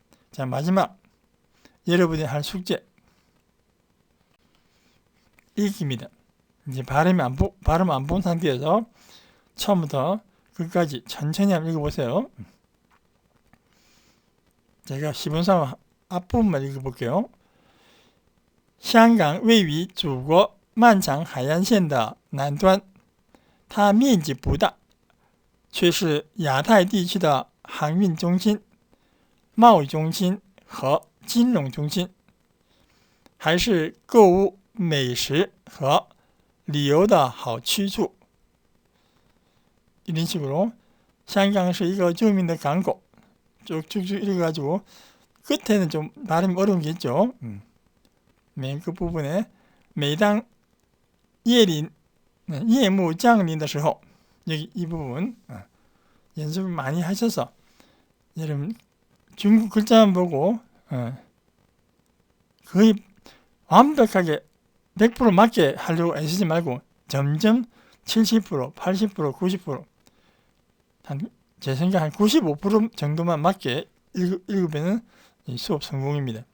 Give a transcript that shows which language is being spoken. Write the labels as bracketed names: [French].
[Korean] 자, 마지막 여러분이 할 숙제 읽기입니다. 이제 발음 안 본 상태에서 처음부터 끝까지 천천히 한번 읽어보세요. 제가 시본상 앞부분만 읽어볼게요. [Chinese] 香港位于祖国漫长海岸线的南端，它面积不大，却是亚太地区的航运中心、贸易中心和金融中心，还是购物、美食和旅游的好去处。 [Korean] 이런 식으로 [Chinese] 香港是一个著名的港口， [Korean] 쭉쭉쭉 읽어가지고 끝에는 좀 발음이 어려운 게 있죠. 맨 끝부분에 매당 [Chinese] 夜幕降临的时候 [Korean] 여기 이 부분 연습을 많이 하셔서 여러분 중국 글자만 보고 거의 완벽하게 100% 맞게 하려고 애쓰지 말고 점점 70%, 80%, 90% 제 생각 한 95% 정도만 맞게 읽으면 수업 성공입니다.